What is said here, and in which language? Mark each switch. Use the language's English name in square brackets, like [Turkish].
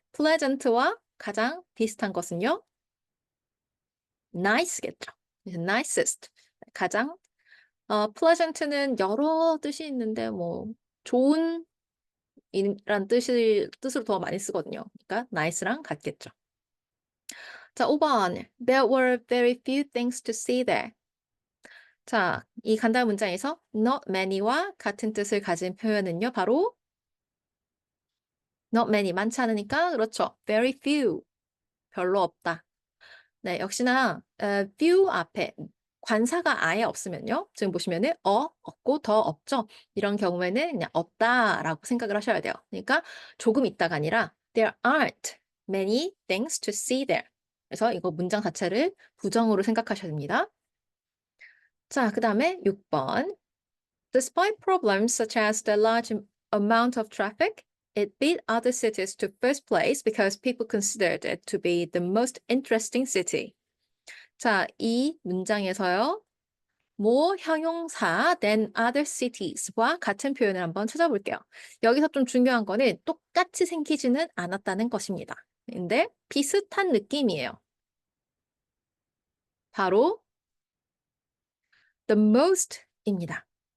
[Korean] pleasant와 가장 비슷한 것은요. nice겠죠. 그래서 nicest. 가장 pleasant는 여러 뜻이 있는데 뭐 좋은 이란 뜻으로 더 많이 쓰거든요. 그러니까 nice랑 같겠죠. 자, 5번. [English] There were very few things to see there. [Korean] 자, 이 간단 문장에서 not many와 같은 뜻을 가진 표현은요. 바로 not many 많지 않으니까 그렇죠. very few 별로 없다. 네, 역시나 few 앞에 관사가 아예 없으면요. 지금 보시면은 없고 더 없죠. 이런 경우에는 그냥 없다라고 생각을 하셔야 돼요. 그러니까 조금 있다가 아니라 [English] there aren't many things to see there. [Korean] 그래서 이거 문장 자체를 부정으로 생각하셔야 됩니다. 자, 그다음에 6번. [English] Despite problems such as the large amount of traffic, it beat other cities to first place because people considered it to be the most interesting city. [Korean] 자, 이 문장에서요. more 형용사 [English] than other cities [Korean] 와 같은 표현을 한번 찾아볼게요. 여기서 좀 중요한 거는 똑같이 생기지는 않았다는 것입니다. 근데 비슷한 느낌이에요. 바로 the most입니다.